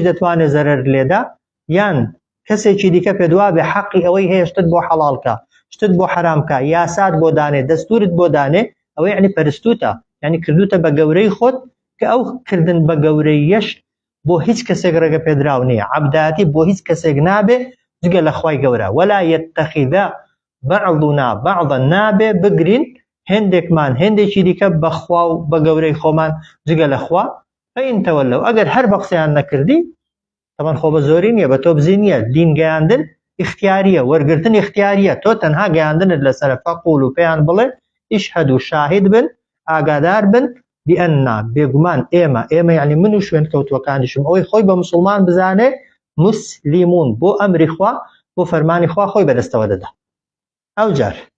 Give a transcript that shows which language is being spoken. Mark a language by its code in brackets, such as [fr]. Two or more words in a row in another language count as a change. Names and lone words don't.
[ckb] دەتوانێت زەرەر لێدا، یان کەسێکی دیکە پێدوا بێ حەقی ئەوەی هەیە شتت بۆ حەڵالکە، شتت بۆ حرامکە یاسات بۆ دانێ دەستورت بۆ دانێ ئەوە یعنی پەرستوتە یعنی کردوتە بە گەورەی خۆت کە ئەو کردن بە گەورەیەش بۆ هیچ کەسێک ڕێگە پێدراو نییە عەبداتی بۆ هیچ کەسێک نابێ جگە لە خوای گەورە [ar] ولا يتخذ بعضنا بعضا [ckb] نابێ بگرین هێندێکمان هێندێکی دیکە بەخوا و بە گەورەی خۆمان جگە لە خوا [ar] فإن تولوا [ckb] ئەگەر هەر بە قسەیان نەکردی طبعا خۆ بە زۆری نییە بە تۆ بزی نییە دین گەیاندن اختیاریە وەرگرتن اختیاریە تۆ تەنها گەیاندنت لەسەرە فەقول و پێیان بڵێ ئیشهەد و شاهید بن ئاگادار بن بئەننا بێگومان ئێمە یعنی من و شوێن کەوتوەکانیشم ئەوەی خۆی بە مسلمان بزانێ مسلیمون بۆ ئەمری خوا بۆ فەرمانی خوا خۆی بەدەستەوە دەدا ئەو جار